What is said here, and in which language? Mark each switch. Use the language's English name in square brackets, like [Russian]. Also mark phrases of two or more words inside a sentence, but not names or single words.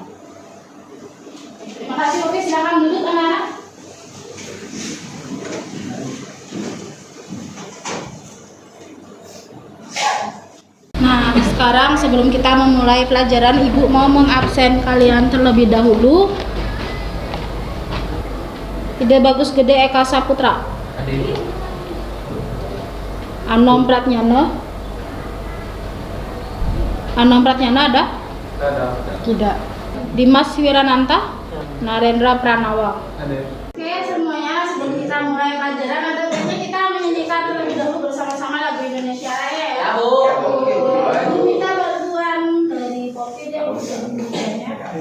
[Indonesian] Terima kasih Popi. Silakan duduk anak-anak. Nah, sekarang sebelum kita memulai pelajaran, Ibu mau mengabsen kalian terlebih dahulu. Ide Bagus Gede Eka Saputra. Anom Pratnyana. Anom Pratnyana ada? Tidak. Dimas Wirananta. Narendra Pranawa. Oke semuanya, sebelum kita mulai pelajaran, ada baiknya kita menyanyikan terlebih dahulu bersama-sama lagu Indonesia Raya ya. Aku minta bantuan dari Popi dan Bunda-bundanya.